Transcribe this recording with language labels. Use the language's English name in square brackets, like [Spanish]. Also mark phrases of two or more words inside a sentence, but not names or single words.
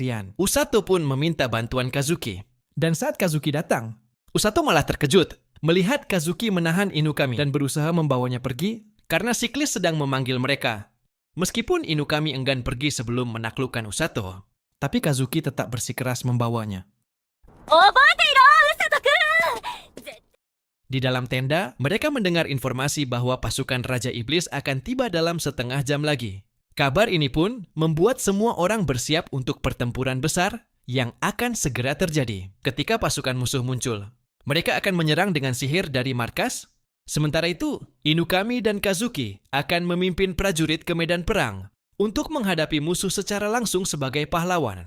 [Indonesian] Usato pun meminta bantuan Kazuki. Dan saat Kazuki datang, Usato malah terkejut melihat Kazuki menahan Inukami dan berusaha membawanya pergi karena siklis sedang memanggil mereka. Meskipun Inukami enggan pergi sebelum menaklukkan Usato, tapi Kazuki tetap bersikeras membawanya. [Japanese] 覚えていろ、ウサトくん。 [Indonesian] Di dalam tenda, mereka mendengar informasi bahwa pasukan Raja Iblis akan tiba dalam setengah jam lagi. Kabar ini pun membuat semua orang bersiap untuk pertempuran besar yang akan segera terjadi ketika pasukan musuh muncul. Mereka akan menyerang dengan sihir dari markas. Sementara itu, Inukami dan Kazuki akan memimpin prajurit ke medan perang untuk menghadapi musuh secara langsung sebagai pahlawan.